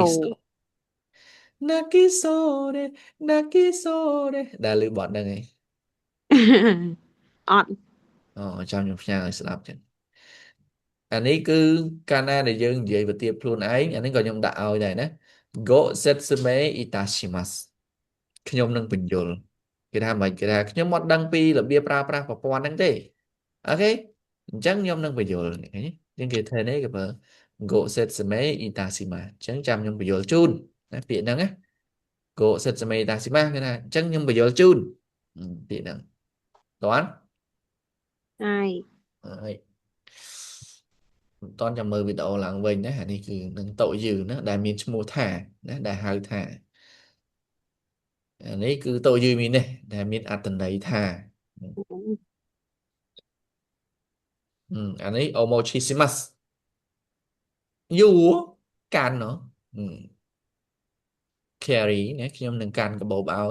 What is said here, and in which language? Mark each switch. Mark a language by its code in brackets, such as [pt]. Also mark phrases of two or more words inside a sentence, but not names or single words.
[km] អូ Nakisore Nakisore ដែលលឺបទហ្នឹងឯង អត់ ចាំខ្ញុំផ្ញើឲ្យស្ដាប់ចឹងអានេះគឺកាលណាដែលយើងនិយាយប្រទាបខ្លួនឯងអានេះក៏ខ្ញុំដាក់ឲ្យដែរណា [ja] ご説明いたします [km] ខ្ញុំនឹងបញ្យល់គេថាមិនគេថាខ្ញុំអត់ដឹងពីរបៀបប្រើប្រាស់ប្រព័ន្ធហ្នឹងទេអូខេអញ្ចឹងខ្ញុំនឹងបញ្យល់ឃើញទេយើងគេថានេះគេប្រើ [ja] ご説明いたします [km] អញ្ចឹងចាំខ្ញុំបញ្យល់ជូនណាពាក្យហ្នឹងណា [ja] ご説明いたします [km] គេថាអញ្ចឹងខ្ញុំបញ្យល់ជូនពាក្យហ្នឹងតោះ ហើយ ហើយតោះចាំមើលវីដេអូឡើងវិញណាអានេះគឺនឹងតោយឺណាដែលមានឈ្មោះថាណាដែលហៅថាអានេះគឺតោយឺមាននេះដែលមានអត្ថន័យថាអានេះ omochishimasu យូកាន់ណ carry ណាខ្ញុំនឹងកាន់កាបូបឲ្យ